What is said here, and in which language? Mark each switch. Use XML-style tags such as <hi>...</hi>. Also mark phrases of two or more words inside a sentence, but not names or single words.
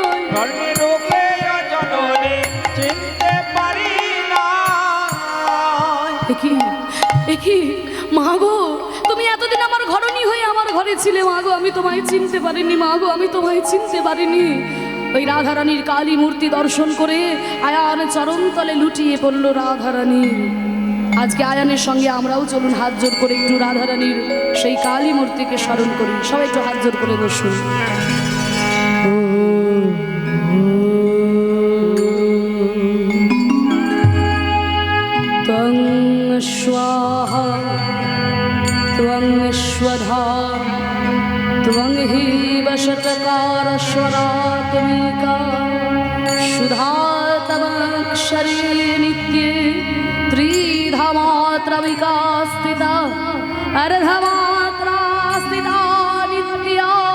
<bn>একি মা গো, তুমি এতদিন আমার ঘরণী হয়ে আমার ঘরে ছিলে মা গো, আমি তোমায় চিনতে পারিনি মা গো, আমি তোমায় চিনতে পারিনি। ওই রাধারানীর কালী মূর্তি দর্শন করে আয়ান চরণতলে লুটিয়ে পড়ল রাধারানী। আজকে আয়ানের সঙ্গে আমরাও চলুন হাত জোর করে একটু রাধারানীর সেই কালী মূর্তিকে স্মরণ করি। সবাই একটু হাত জোর করে বসুন।</bn> <sa>त्वं स्वाहा त्वं स्वधा त्वं हि वषट्कारस्वरात्मिका सुधा तमक्षरे नित्ये त्रिधामात्रमिका स्थिता अर्धमात्रा स्थिता नित्या</sa>